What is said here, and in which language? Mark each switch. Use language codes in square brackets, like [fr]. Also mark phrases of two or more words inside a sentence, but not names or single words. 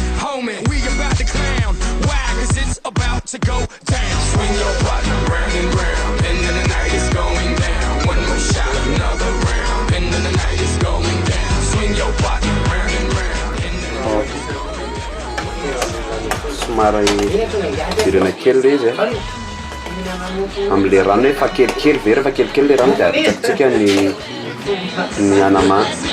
[en] Homie, we about to clown. Why? Cause it's about to go down. Swing your partner round and round, and then the night is going down. One more shot, another round, and then the night is going down. Swing your partner round and round, and then the night is going down. [mg] Somary virana kely le izy am'le rano efa kelikely ve rehefa kelikely le rano dia atsika ny anamamy.